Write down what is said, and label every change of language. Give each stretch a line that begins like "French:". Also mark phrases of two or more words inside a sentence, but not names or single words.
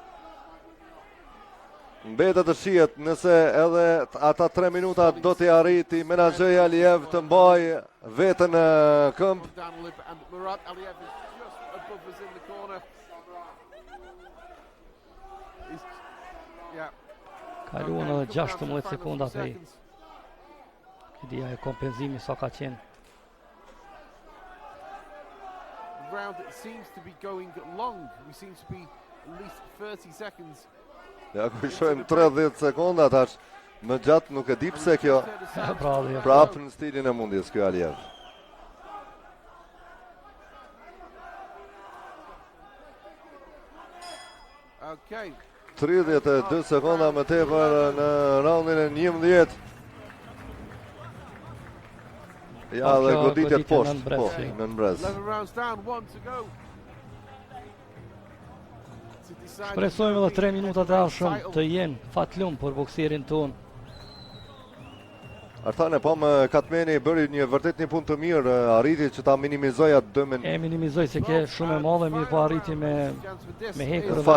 Albanian: Mbetet të shihet nëse edhe ata 3 minuta do t'i arriti menaxheri Alijev të mbaj veten në këmbë. kaluan edhe 16 sekonda prej këtia e kompenzimi sa ka qenë.
English: The round seems to be going long. We seem to be at least 30 seconds.
Albanian: Ja ku shohim 30 sekonda tash. Më gjatë nuk e di pse kjo. Prapë në stilin e mundjes ky Alijev. Okay. 32 sekonda më tepër në raundin e 11. Ja dhe goditjet poshtë, po, në brez.
English: 11 rounds down, 1 to go.
Albanian: Shpresojmë edhe 3 minutat e ardhshëm të jenë fatlum për bokserin ton. Artane, po më Katmeni bëri vërtet një punë të mirë, arriti që ta minimizoj atë dëmin. E minimizoj se ke shumë e madhe, mirë po arriti me hekër dhe me